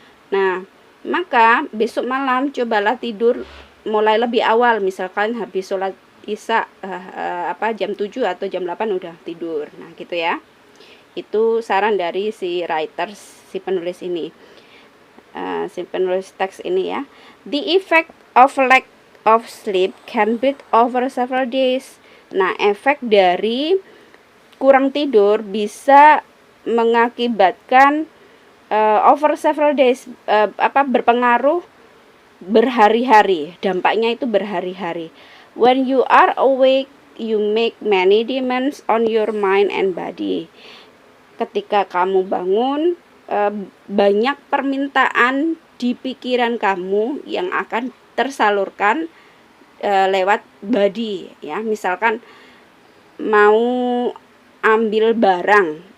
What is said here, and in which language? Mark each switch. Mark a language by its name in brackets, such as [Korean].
[Indonesian] Nah, maka besok malam cobalah tidur mulai lebih awal, misalkan habis sholat isya jam 7 atau jam 8 udah tidur. Nah, gitu ya. Itu saran dari si penulis ini. Si penulis teks ini, ya. [English] The effect of lack of sleep can build over several days. [Indonesian] Nah, efek dari kurang tidur bisa mengakibatkan [English] over several days, [Indonesian] berpengaruh berhari-hari. Dampaknya itu berhari-hari. [English] When you are awake, you make many demands on your mind and body. [Indonesian] Ketika kamu bangun, banyak permintaan di pikiran kamu yang akan tersalurkan lewat body, ya. Misalkan mau ambil barang.